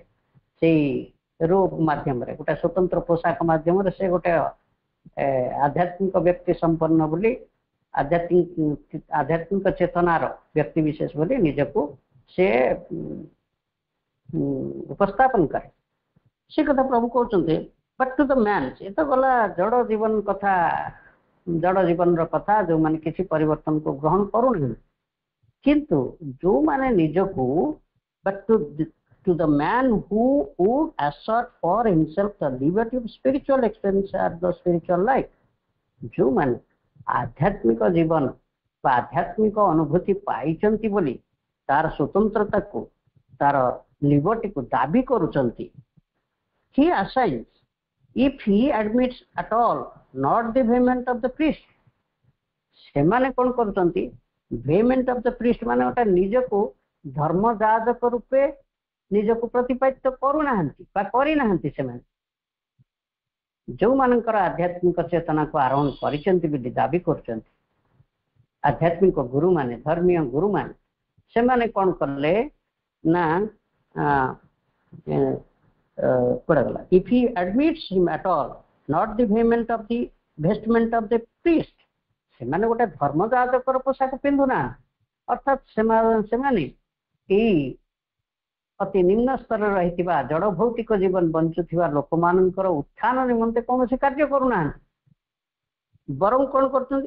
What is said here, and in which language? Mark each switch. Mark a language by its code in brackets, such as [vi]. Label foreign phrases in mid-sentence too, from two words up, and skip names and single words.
[or] ସେଇ ରୋବ୍ ମାଧ୍ୟମରେ ଗୋଟେ ସ୍ୱତନ୍ତ୍ର ପୋଷାକ ମାଧ୍ୟମରେ ସେ ଗୋଟେ ଆଧ୍ୟାତ୍ମିକ ବ୍ୟକ୍ତି ସମ୍ପନ୍ନ ବୋଲି ଆଧ୍ୟାତ୍ମିକ ଚେତନାର ବ୍ୟକ୍ତି ବିଶେଷ ବୋଲି ନିଜକୁ ସେ ଉପସ୍ଥାପନ କରେ। ସେ କଥା ପ୍ରଭୁ କହୁଛନ୍ତି [en] but to the man, [or] ଏ ତ ଗଲା ଜଡ଼ ଜୀବନ କଥା, ଜଡ଼ ଜୀବନର କଥା, ଯୋଉମାନେ କିଛି ପରିବର୍ତ୍ତନକୁ ଗ୍ରହଣ କରୁନାହାନ୍ତି। କିନ୍ତୁ ଯୋଉମାନେ ନିଜକୁ [en] ବଟ୍ to the man who would assert for himself the liberty of spiritual experience or the spiritual life, [or] ଯୋଉମାନେ ଆଧ୍ୟାତ୍ମିକ ଜୀବନ ବା ଆଧ୍ୟାତ୍ମିକ ଅନୁଭୂତି ପାଇଛନ୍ତି ବୋଲି ତାର ସ୍ୱତନ୍ତ୍ରତାକୁ ତାର ଲିବର୍ଟିକୁ ଦାବି କରୁଛନ୍ତି, [en] he assigns if he admits at all not the vehement of the priest। [or] ସେମାନେ କଣ କରୁଛନ୍ତି? [en] vehement of the priest [or] ମାନେ ଗୋଟେ ନିଜକୁ ଧର୍ମଯାଜକ ରୂପେ ନିଜକୁ ପ୍ରତିପାଦିତ କରୁନାହାନ୍ତି ବା କରିନାହାନ୍ତି। ସେମାନେ ଯୋଉମାନଙ୍କର ଆଧ୍ୟାତ୍ମିକ ଚେତନାକୁ ଆରୋହଣ କରିଛନ୍ତି ବୋଲି ଦାବି କରୁଛନ୍ତି, ଆଧ୍ୟାତ୍ମିକ ଗୁରୁମାନେ, ଧର୍ମୀୟ ଗୁରୁମାନେ, ସେମାନେ କଣ କଲେ ନା କୁଆଡ଼େ ଗଲା? [en] if he admits him at all not the vehement of the vestment of the priest, [or] ସେମାନେ ଗୋଟେ ଧର୍ମଯାଜକର ପୋଷାକ ପିନ୍ଧୁନାହାନ୍ତି। ଅର୍ଥାତ୍ ସେମାନେ ଏଇ ଅତି ନିମ୍ନ ସ୍ତରରେ ରହିଥିବା ଜଡ଼ ଭୌତିକ ଜୀବନ ବଞ୍ଚୁଥିବା ଲୋକମାନଙ୍କର ଉତ୍ଥାନ ନିମନ୍ତେ କୌଣସି କାର୍ଯ୍ୟ କରୁନାହାନ୍ତି। ବରଂ କଣ କରୁଛନ୍ତି?